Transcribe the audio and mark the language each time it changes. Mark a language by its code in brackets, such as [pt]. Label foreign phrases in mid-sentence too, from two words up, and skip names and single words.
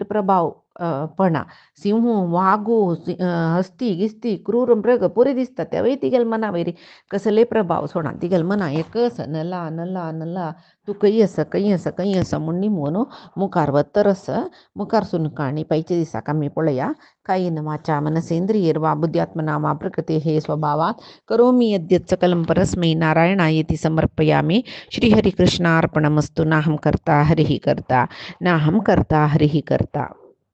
[kok] प्रभाव पडना सिंह वागू हस्ती गिस्ती क्रूर मृग पुरे दिसता त्या वेळी तिगेल मना वयर कसले प्रभाव सोडा तिगेल मना एकच नला नला नला तू खंय आसा म्हूण निमून मुखार वतरस मुखार सुन काणी पैचे दिसाक आमी पळया [sa] कायेन वाचा मनसेंद्रियैर्वा बुद्ध्यात्मना वा प्रकृतेः स्वभावात् करोमि यद्यत् सकलं परस्मै नारायणायेति समर्पयामि श्रीहरिकृष्णार्पणमस्तु नाहं कर्ता हरिः कर्ता नाहं कर्ता हरिः कर्ता।